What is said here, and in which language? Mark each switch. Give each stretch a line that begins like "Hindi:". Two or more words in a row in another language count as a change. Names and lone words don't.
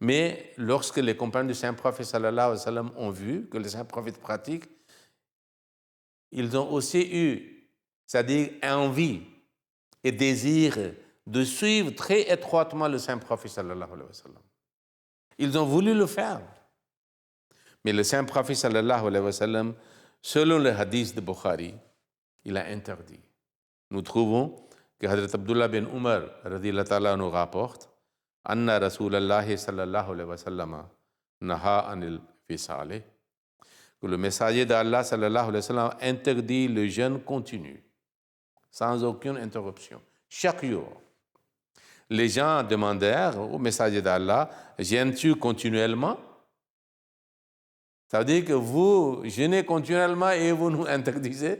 French: Mais lorsque les compagnons du Saint-Prophète
Arabic: صلى الله عليه وسلم
French: ont vu que le Saint-Prophète pratique, ils ont aussi eu, c'est-à-dire envie et désir de suivre très étroitement le Saint-Prophète
Arabic: صلى الله عليه وسلم.
French: Ils ont voulu le faire. Mais le Saint-Prophète
Arabic: صلى الله عليه وسلم,
French: selon le hadith de Bukhari, il a interdit. Nous trouvons que Hazrat Abdullah bin Umar
Arabic: رضي الله تعالى
French: nous rapporte
Arabic: أن رسول الله صلى الله عليه وسلم نهى عن فصال,
French: que le messager d'Allah
Arabic: صلى الله عليه وسلم
French: interdit le jeûne continu, sans aucune interruption, chaque jour. Les gens demandèrent au messager d'Allah, jeûnes-tu continuellement? Ça veut dire que vous jeûnez continuellement et vous nous interdisez?